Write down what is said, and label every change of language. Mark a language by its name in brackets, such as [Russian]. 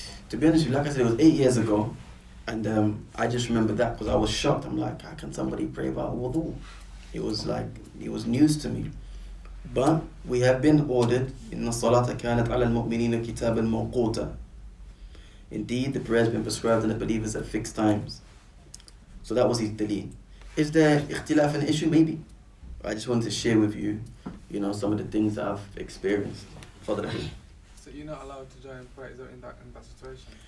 [English] To be honest with you, like I said, it was 8 years ago, and I just remember that because I was shocked. I'm like, how can somebody pray about wudu? It was news to me. But we have been ordered, [Arabic] إِنَّ الصَّلَاةَ كَانَتْ عَلَى الْمُؤْمِنِينَ كِتَابًا مَوْقُوتًا. [English] Indeed, the prayer has been prescribed in the believers at fixed times. So that was his daleel. Is there ikhtilaf an issue? Maybe. I just wanted to share with you, some of the things that I've experienced. Further. So you're not allowed to join prayers in that situation?